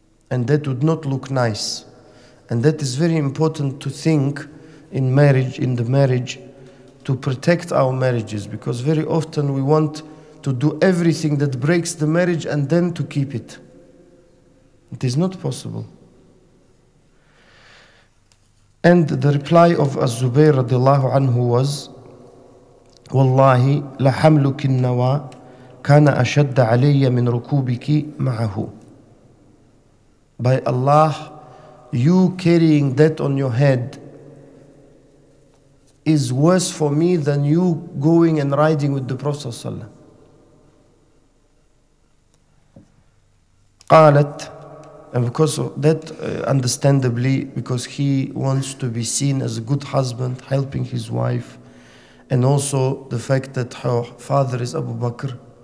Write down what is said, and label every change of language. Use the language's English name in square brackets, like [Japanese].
[English] And that would not look nice. And that is very important to think in the marriage, to protect our marriages, because very often we want to do everything that breaks the marriage and then to keep it. It is not possible. And the reply of Az-Zubayr radiallahu anhu was, [Arabic] والله لحملك النوى كان أشد علي من ركوبك معه. [English] By Allah, you carrying that on your head is worse for me than you going and riding with the Prophet ﷺ. [Arabic] قالت, [English] and because of that, understandably, because he wants to be seen as a good husband, helping his wife, and also the fact that her father is Abu Bakr.